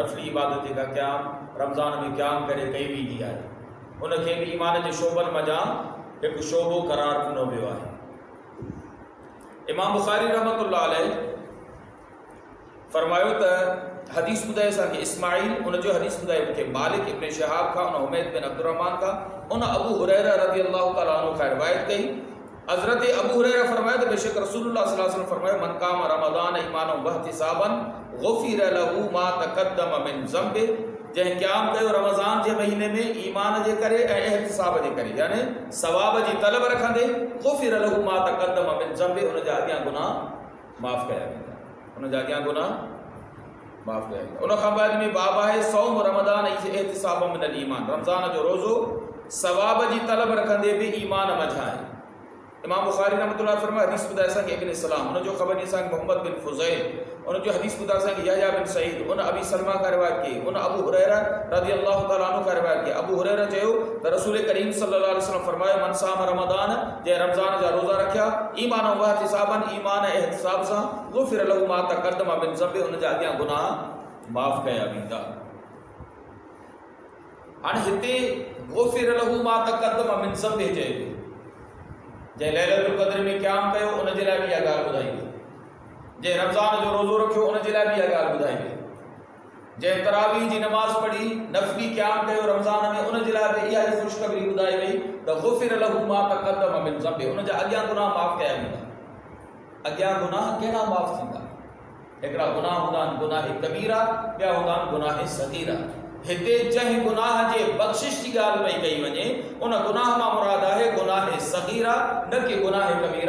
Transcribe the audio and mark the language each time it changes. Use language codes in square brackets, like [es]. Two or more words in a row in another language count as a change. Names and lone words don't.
[sd] नफ़ली इबादत जेका क़याम रमज़ान में क़याम करे कई वेंदी आहे, उनखे बि ईमान जे शोबनि मंझि हिकु शोबो क़रार ॾिनो वियो आहे। इमाम बुखारी [ar] رحمة الله عليه [sd] फरमायो त हदीस ॿुधाए असांखे इस्माइल, उनजो हदीस ॿुधाए मूंखे मालिक इब्न शहाब खां, उन हुमैद बिन अब्दुर्रहमान खां, उन अबू हुरैरा [ar] رضي الله تعالى عنه [sd] खां रिवायत कई। हज़रत अबू हुरैरा फरमायो त बेशक रसूलुल्लाह [ar] صلى الله عليه وسلم फरमायो من قام رمضان إيمانا واحتسابا غفر له ما تقدم من ذنب. [sd] जंहिं क़याम कयो रमज़ान जे महीने में ईमान जे करे ऐं एहतिसाब जे करे, यानी सवाब जी तलब रखंदे, [ar] غفر له ما تقدم من ذنب, [sd] उन जा अॻियां गुनाह माफ़ कया वेंदा। उन जा अॻियां गुनाह माफ़ कया वेंदा। उन खां बाद में बाब आहे [ar] صوم رمضان احتساب من الإيمان. [sd] रमज़ान जो रोज़ो सवाब जी तलब रखंदे बि ईमान मंझि आहे। इमाम बुखारी रहमतुल्लाह फरमाए हदीस ॿुधाए असांखे इब्न सलाम, उनजो ख़बर असांखे मोहम्मद बिन फुज़ैल, उनजो हदीस ॿुधाए असांखे यहया बिन सईद, उन अबी सलमा खां रिवायत कई, उन अबू हुरैरा [ar] رضي الله تعالى عنه [sd] खां रिवायत कई। अबू हुरैरा चयो त रसूल करीम [ar] صلى الله عليه وسلم [sd] फरमायो [ar] من صام رمضان, [sd] जंहिं रमज़ान जा रोज़ा रखिया [ar] إيمان واحتسابا, [sd] ईमान ऐं एहतिसाब सां, [ar] غفر له ما تقدم من ذنب, [sd] उन जा अॻियां गुनाह माफ़ कया वेंदा। हाणे हिते [ar] غفر له ما تقدم من ذنب [sd] चइबो, जंहिं लैलतुल क़द्र में क़याम कयो उन जे लाइ बि इहा ॻाल्हि ॿुधाई वई, जंहिं रमज़ान जो रोज़ो रखियो उन जे लाइ बि इहा ॻाल्हि ॿुधाई वई। جंहिं तरावी जी नमाज़ पढ़ी नफ़ली क़याम कयो रमज़ान में, उन जे लाइ बि इहा ई ख़ुशख़बरी ॿुधाई वई त [ar] غفر له ما تقدم من ذنب, [sd] उन जा अॻियां गुनाह माफ़ कया वेंदा। अॻियां गुनाह कहिड़ा माफ़ थींदा? हिकिड़ा गुनाह हूंदा आहिनि गुनाह कबीरा, ॿिया हूंदा आहिनि गुनाह सगीरा। हिते जंहिं गुनाह जे बख़्शिश जी ॻाल्हि पई कई वञे, उन गुनाह मां मुराद आहे गुनाह सगीरा, न कि गुनाह कबीरा।